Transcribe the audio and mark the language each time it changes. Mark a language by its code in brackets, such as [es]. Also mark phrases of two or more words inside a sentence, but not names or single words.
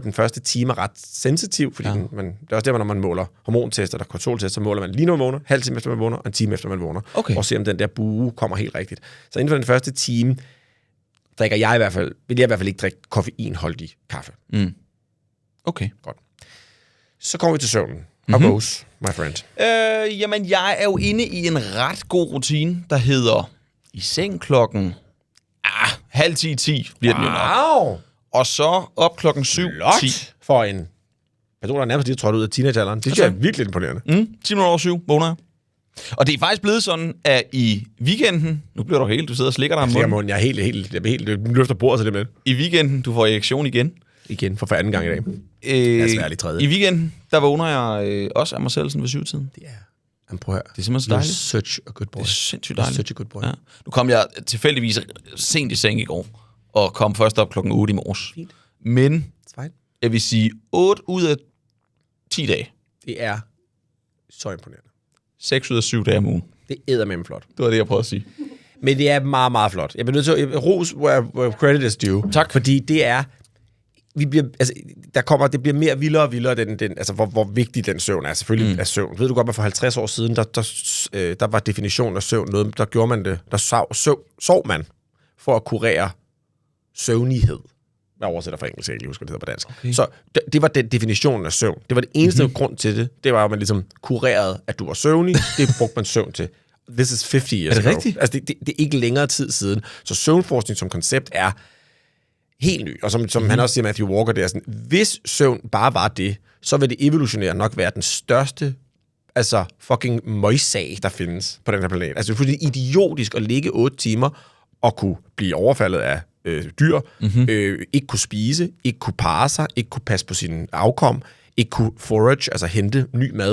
[da] Den første time er ret sensitiv, fordi det er også der, når man måler hormontester, der kortisoltester, så måler man lige når man vågner, halv time efter man vågner, og en time efter man vågner, og se om den der bue kommer helt rigtigt. Så inden for den første time, vil jeg i hvert fald ikke drikke koffeinholdig kaffe. Okay. Godt. Så kommer vi til søvnen. [en] How goes, my friend? [da] Jamen, jeg er jo inde i en ret god rutine, der hedder i seng klokken 9:30 bliver den jo nok. Og så op klokken 7:10. For en person, der nærmest lige trådt ud af teenagealderen. Det er virkelig imponerende. 7:10 vågner jeg. Og det er faktisk blevet sådan, at i weekenden, nu bliver du helt, du sidder og slikker dig om munden. Jeg er helt løfter bordet til det med. I weekenden, du får erektion igen. Igen, for anden gang i dag. Det er svært i tredje. I weekenden, der vågner jeg også af mig selv sådan ved 7-tiden. Det er... Jamen, prøv at høre. Det er simpelthen så dejligt. [en] Such a good boy. [da] Det er sindssygt dejligt. [en] Such a good boy. [da] Ja. Nu kom jeg tilfældigvis sent i seng i går, og kom først op klokken 8 i morges. Fint. Men jeg vil sige 8 ud af 10 dage. Det er så imponerende. 6 ud af 7 dage om ugen. Det er eddermame flot. Det var det, jeg prøvede at sige. Men det er meget, meget flot. Jeg bliver nødt til at ros [en] where credit is due. [da] Tak. Fordi det er... det bliver mere vildere og vildere, altså hvor vigtig den søvn er. Selvfølgelig er søvn. Ved du godt, at for 50 år siden, der var definitionen af søvn noget, der gjorde man det, der sov man for at kurere søvnighed. Jeg oversætter fra engelsk, jeg ikke husker, det hedder på dansk. Okay. Så det var den definition af søvn. Det var det eneste grund til det. Det var, at man ligesom kurerede, at du var søvnig. Det brugte man søvn til. [en] This is 50 years ago. [da] Er det rigtigt? Altså, det er ikke længere tid siden. Så søvnforskning som koncept er helt ny. Og som han også siger, Matthew Walker, det er sådan, hvis søvn bare var det, så vil det evolutionært nok være den største fucking møgssag, der findes på den her planet. Altså, det er fuldstændig idiotisk at ligge 8 timer og kunne blive overfaldet af dyr, ikke kunne spise, ikke kunne parre sig, ikke kunne passe på sin afkom, ikke kunne forage, altså hente ny mad.